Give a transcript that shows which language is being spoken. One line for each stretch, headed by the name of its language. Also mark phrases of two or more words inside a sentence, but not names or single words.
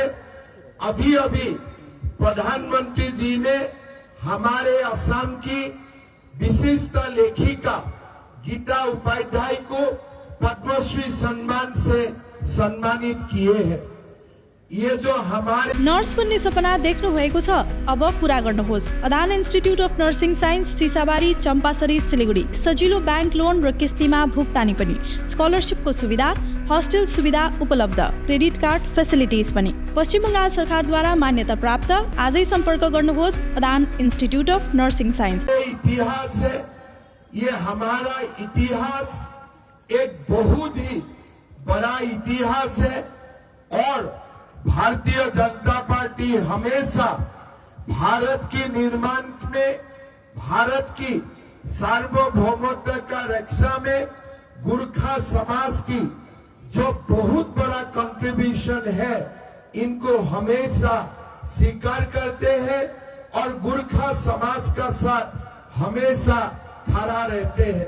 Hindi: अभी अभी प्रधानमंत्री जी ने हमारे असम की विशिष्ट लेखिका गीता उपाध्याय को पद्मश्री सम्मान से सम्मानित किए हैं। ये जो हमारे
Nepali: नर्स बन्ने सपना देख्नु भएको छ, अब पूरा गर्नुहोस्। अदान इन्स्टिट्युट अफ नर्सिङ साइन्स, सिसाबारी, चम्पासरी, सिलिगुडी। सजिलो
English: bank loan
Nepali: र किस्तीमा भुक्तानी पनि, स्कलरशिपको सुविधा, हस्टेल सुविधा उपलब्ध,
English: credit card facilities
Nepali: पनि। पश्चिम बंगाल सरकारद्वारा मान्यता प्राप्त। आजै सम्पर्क गर्नुहोस् अदान इन्स्टिट्युट अफ नर्सिङ साइन्स।
Hindi: इतिहास है, ये हमारा इतिहास एक बहुत ही बड़ा इतिहास है और भारतीय जनता पार्टी हमेशा भारत के निर्माण में, भारत की सार्वभौमत्व का रक्षा में गोरखा समाज की जो बहुत बड़ा कंट्रीब्यूशन है, इनको हमेशा स्वीकार करते हैं और गोरखा समाज का साथ हमेशा खड़ा रहते हैं।